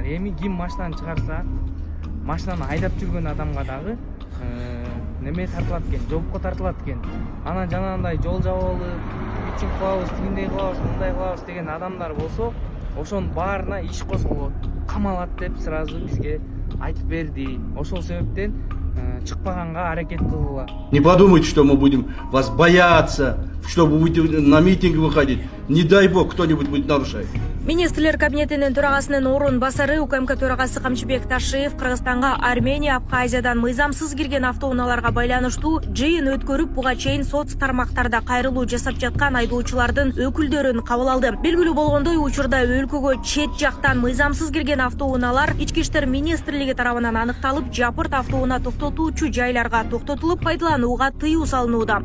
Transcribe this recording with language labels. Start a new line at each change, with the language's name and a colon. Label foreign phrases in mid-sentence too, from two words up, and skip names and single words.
Kyrgyz: Эми ким машинаны чыгарса, машинаны айдап жүргөн адамга дагы неме тартылат экен, жоопко тартылат экен. Анан жанагындай жол жабалы, үчүн кылабыз, тигиндей кылабыз, мындай кылабыз деген адамдар болсо, ошонун баарына иш козголот, камалат деп сразу бизге айтып берди. Ошол себептен чыкпаганга аракет кылгыла.
Russian: Не подумайте, что мы будем вас бояться, что вы будете на митинги выходить. Не дай бог, кто-нибудь будет нарушать.
Kyrgyz: Министрлер кабинетинин төрагасынын орун басары УКМК төрагасы Камчыбек Ташиев Кыргызстанга Армения, Абхазиядан мыйзамсыз кирген автоунааларга байланыштуу жыйын өткөрүп, буга чейин соц тармактарда кайрылуу жасап жаткан айдоочулардын өкүлдөрүн кабыл алды. Белгилүү болгондой, учурда өлкөгө чет жактан мыйзамсыз кирген автоунаалар Ички иштер министрлиги тарабынан аныкталып, жапырт автоунаа токтотуучу жайларга токтотулуп, пайдаланууга тыюу салынууда.